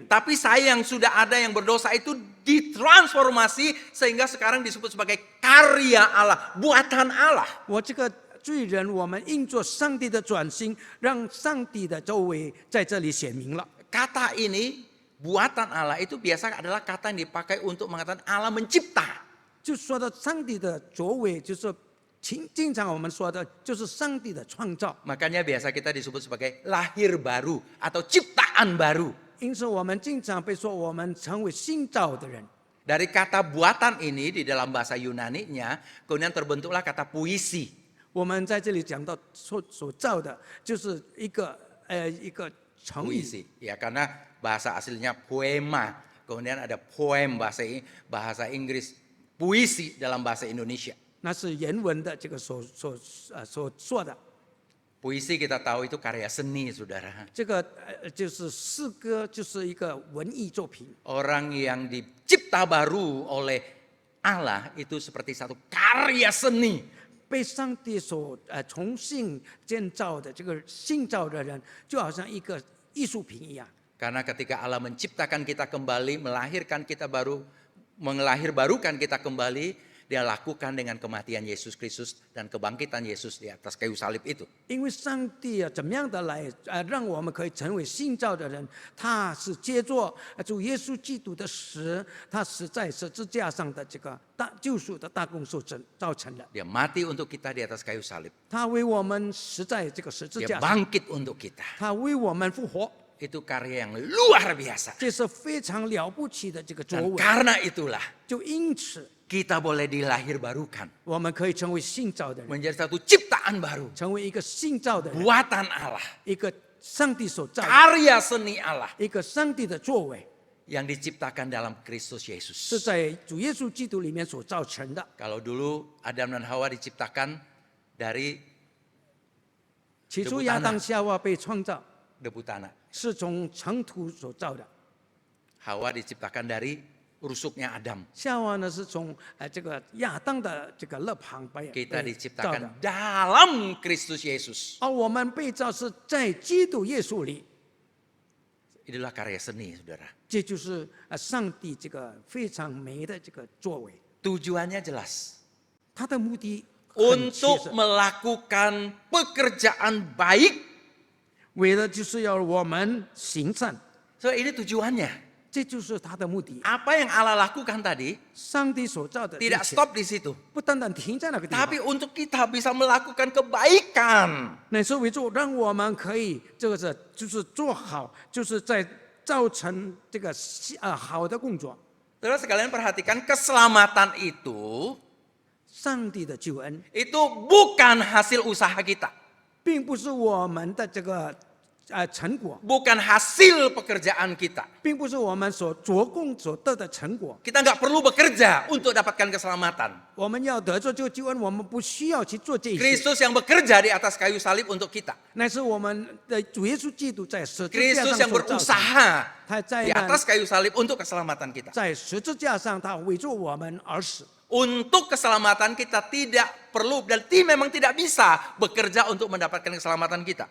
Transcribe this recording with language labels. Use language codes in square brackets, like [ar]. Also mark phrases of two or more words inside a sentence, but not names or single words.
[id] Tapi saya yang sudah ada yang berdosa itu ditransformasi sehingga sekarang disebut sebagai karya Allah, buatan Allah. [zh] 我这个罪人，我们应做上帝的转型，让上帝的作为在这里显明了。 [id] Kata ini, buatan Allah itu biasa adalah kata yang dipakai untuk mengatakan Allah mencipta. [zh] 就说到上帝的作为，就是经常我们说的，就是上帝的创造。 [id] Makanya biasa kita disebut sebagai lahir baru atau ciptaan baru. [zh] 因此，我们经常被说我们成为新造的人。 [id] Dari kata buatan ini di dalam bahasa Yunani-nya, kemudian terbentuklah kata puisi. [zh] 我们在这里讲到所造的，就是一个成语。 [id] Puisi, ya karena bahasa aslinya poema, kemudian ada poem bahasa Inggris, puisi dalam bahasa Indonesia. [zh] 那是原文的这个所说的。 [id] Puisi kita tahu itu karya seni, saudara. [zh] 这个就是诗歌，就是一个文艺作品。 [id] Orang yang dicipta baru oleh Allah itu seperti satu karya seni. [zh] 被上帝所重新建造的这个新造的人，就好像一个艺术品一样。 [id] Karena ketika Allah menciptakan kita kembali, melahirkan kita baru, melahirbarukan kita kembali, Dia lakukan dengan kematian Yesus Kristus dan kebangkitan Yesus di atas kayu salib itu. [zh] 因为上帝怎么样的来让我们可以成为新造的人？他是借着主耶稣基督的死，他死在十字架上的这个救赎的大功所造成的。 [id] Dia mati untuk kita di atas kayu salib. [zh] 他为我们死在这个十字 [id] Dia [zh] 架上， [id] bangkit untuk kita. [zh] 他为我们复活， [id] Itu karya yang luar biasa. [zh] 这是非常了不起的这个作 [id] Dan [zh] 为。 [id] karena itulah [zh] 就因此， [id] kita boleh dilahirbarukan [zh] 我们可以成为新造的人， [id] menjadi satu ciptaan baru, [zh] 成为一个新造的人， [id] buatan Allah, [zh] 一个上帝所造的， [id] karya seni Allah [zh] 一个上帝的作为， [id] yang diciptakan dalam Kristus [zh] 是 [id] Yesus. [zh] 在主耶稣基督里面所造成的。 [id] Kalau dulu Adam dan Hawa diciptakan dari [zh] 起初亚当夏娃被创造 [id] debu tanah, [zh] 是从尘土所造的， [id] Hawa diciptakan dari rusuknya Adam. [zh] 夏娃呢是从这个亚当的这个肋旁被 [id] Kita [zh] 造的， [id] diciptakan dalam Kristus Yesus. [zh] 而我们被造是在基督耶稣里， [id] Itulah karya seni, saudara. [zh] 这就是上帝这个非常美的这个作为。 [id] Tujuannya jelas. [zh] 他的目的很清 [id] Untuk [zh] 楚， [id] melakukan pekerjaan baik. [zh] 为了就是要我们行善， [id] So ini tujuannya. [zh] 这就是他的目的。 [id] Apa yang Allah lakukan tadi [zh] 上帝所造的一 [id] tidak [zh] 切 [id] stop di situ. [zh] 不单单停在那个地 [id] Tapi [zh] 方， [id] untuk kita bisa melakukan kebaikan. [zh] 乃是为主让我们可以这个是就是做好，就是在造成这个好的工作。 [id] Terus sekalian perhatikan keselamatan itu [zh] 上帝的救恩 [id] itu bukan hasil usaha kita. [zh] 并不是我们的这个成果， [id] Bukan hasil pekerjaan kita. [zh] 并不是我们所做工所得的成果。 [id] Kita nggak perlu bekerja untuk dapatkan keselamatan. [zh] 我们要得着这个救恩，我们不需要去做这些， [id] Kristus yang bekerja di atas kayu salib untuk kita. [zh] 乃是我们的主耶稣基督在十字架 [id] Kristus [zh] 上 [id] yang [zh] 所造成的。 [id] berusaha [zh] 他在 [id] di [zh] 那 [id] atas kayu salib untuk keselamatan kita. [zh] 在十字架上，他为着我们而死。 [id] Untuk keselamatan kita tidak perlu dan memang tidak bisa bekerja untuk mendapatkan keselamatan kita.